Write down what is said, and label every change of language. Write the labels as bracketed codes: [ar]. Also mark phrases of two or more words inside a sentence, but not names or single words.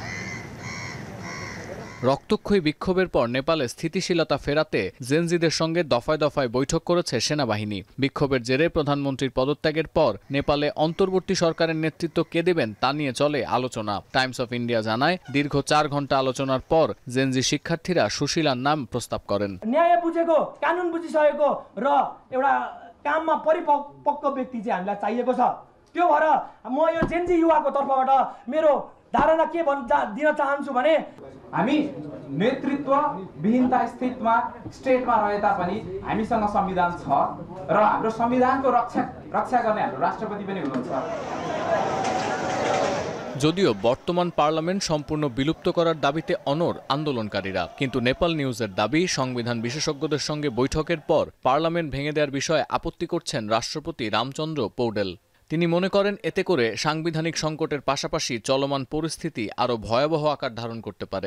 [bn] রক্তক্ষয়ী বিক্ষোভের পর নেপালে স্থিতিশীলতা ফেরাতে জেনজিদের সঙ্গে দফায় দফায় বৈঠক করেছে সেনাবাহিনী। বিক্ষোভের জেরে প্রধানমন্ত্রীর পদত্যাগের পর নেপালে অন্তর্বর্তী সরকারের নেতৃত্ব কে দেবেন তা নিয়ে চলে আলোচনা। টাইমস অফ ইন্ডিয়া জানায়, দীর্ঘ 4 ঘন্টা আলোচনার পর জেনজি শিক্ষার্থীরা সুশীলার নাম প্রস্তাব করেন। [ne] न्याय बुझेको, कानुन बुझिसकेको र एउटा काममा परिपक्व व्यक्ति चाहिँ हामीलाई चाहिएको छ। त्यो भएर म यो जेनजी युवाको तर्फबाट मेरो धारणा के दिन चाहन्छु भने, हामी नेतृत्व विहीनता स्थितिमा स्टेटमा रहे तापनि हामीसँग संविधान छ र हाम्रो संविधानको रक्षा गर्ने हाम्रो राष्ट्रपति पनि हुनुहुन्छ। [bn] যদিও বর্তমান পার্লামেন্ট সম্পূর্ণ বিলুপ্ত করার দাবিতে অনড় আন্দোলনকারীরা, কিন্তু নেপাল নিউজের দাবি, সংবিধান বিশেষজ্ঞদের সঙ্গে বৈঠকের পর পার্লামেন্ট ভেঙে দেওয়ার বিষয়ে আপত্তি করছেন রাষ্ট্রপতি রামচন্দ্র পৌডেল। তিনি মনে করেন এতে করে সাংবিধানিক সংকটের পাশাপাশি চলমান পরিস্থিতি আরও ভয়াবহ আকার ধারণ করতে পারে।